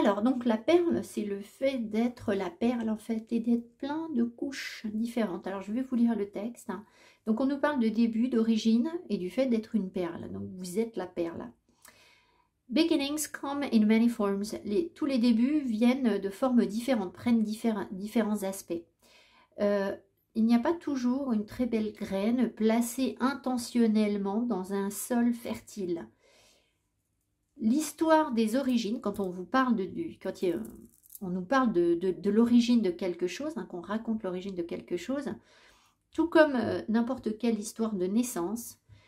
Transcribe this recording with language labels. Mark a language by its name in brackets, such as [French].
[French] Alors, donc, la perle, c'est le fait d'être la perle, en fait, et d'être plein de couches différentes. Alors, je vais vous lire le texte. Hein. Donc, on nous parle de début, d'origine, et du fait d'être une perle. Donc, vous êtes la perle. [English] Beginnings come in many forms. [French] Tous les débuts viennent de formes différentes, prennent différents aspects. Il n'y a pas toujours une très belle graine placée intentionnellement dans un sol fertile. L'histoire des origines, quand on vous parle on nous parle de l'origine de quelque chose, hein, qu'on raconte l'origine de quelque chose, tout comme n'importe quelle histoire de naissance.